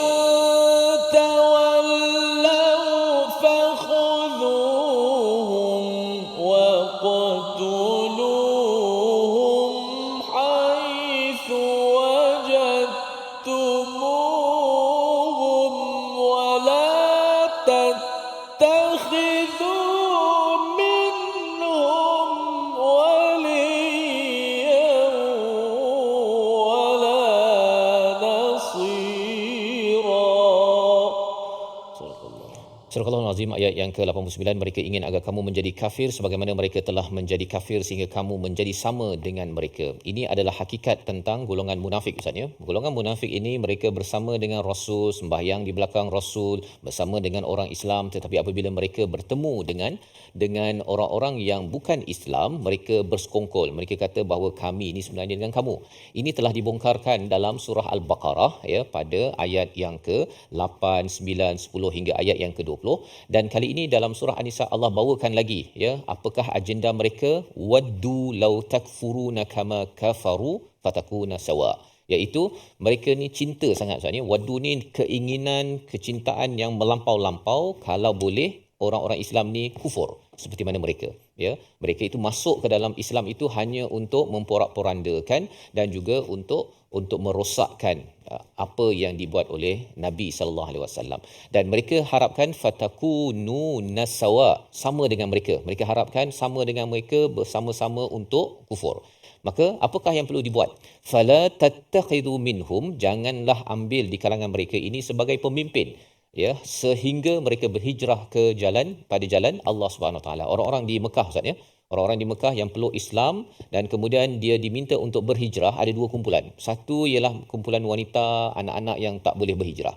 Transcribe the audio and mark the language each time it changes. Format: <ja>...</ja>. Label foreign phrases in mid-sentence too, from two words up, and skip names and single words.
<ar>تولوا فخذوهم واقتلوهم حيث وجدتموهم ولا تتخذوا منهم وليا ولا</ar> <ms>Surah Al-Azim ayat yang ke-89, mereka ingin agar kamu menjadi kafir sebagaimana mereka telah menjadi kafir sehingga kamu menjadi sama dengan mereka. Ini adalah hakikat tentang golongan munafik, Ustaz, ya. Golongan munafik ini mereka bersama dengan Rasul, sembahyang di belakang Rasul, bersama dengan orang Islam, tetapi apabila mereka bertemu dengan orang-orang yang bukan Islam, mereka bersekongkol. Mereka kata bahawa kami ini sebenarnya dengan kamu. Ini telah dibongkarkan dalam surah Al-Baqarah, ya, pada ayat yang ke-8, 9, 10 hingga ayat yang ke-20. Dan kali ini dalam surah An-Nisa Allah bawakan lagi, ya, apakah agenda mereka?</ms> <ar>ودوا لو تكفرون كما كفروا فتكونون سواء,</ar> <ms>iaitu mereka ni cinta sangat, Ustaz, ya. Waddu ni keinginan, kecintaan yang melampau-lampau kalau boleh orang-orang Islam ni kufur seperti mana mereka, ya. Mereka itu masuk ke dalam Islam itu hanya untuk memporak-porandakan dan juga untuk merosakkan apa yang dibuat oleh Nabi</ms> <ar>صلى الله عليه وسلم.</ar> <ms>Dan mereka harapkan</ms> <ar>فتكونو نسوا,</ar> <ms>sama dengan mereka. Mereka harapkan sama dengan mereka, bersama-sama untuk kufur. Maka apakah yang perlu dibuat?</ms> <ar>فلا تتخذوا منهم,</ar> <ms>janganlah ambil di kalangan mereka ini sebagai pemimpin, ya, sehingga mereka berhijrah ke jalan Allah</ms> <ar>سبحانه وتعالى.</ar> <ms>Orang-orang di Mekah, Ustaz, ya. Orang-orang di Mekah yang peluk Islam dan kemudian dia diminta untuk berhijrah, ada dua kumpulan. Satu ialah kumpulan wanita, anak-anak yang tak boleh berhijrah.</ms>